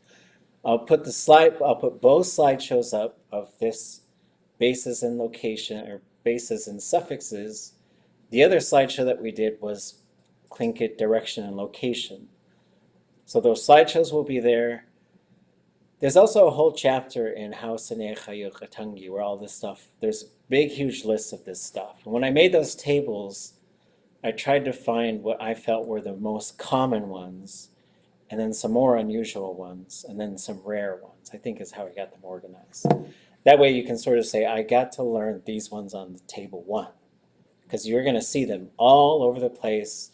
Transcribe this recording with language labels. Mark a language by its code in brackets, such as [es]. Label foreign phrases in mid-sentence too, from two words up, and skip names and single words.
[en] I'll put both slideshows up of this bases and location or bases and suffixes. The other slideshow that we did was Tlingit direction and location. So those slideshows will be there. There's also a whole chapter in ḥáaḥwt, ʻatángi, where all this stuff, there's big, huge lists of this stuff. And when I made those tables, I tried to find what I felt were the most common ones, and then some more unusual ones, and then some rare ones, I think is how I got them organized. That way you can sort of say, I got to learn these ones on the table 1, because you're going to see them all over the place.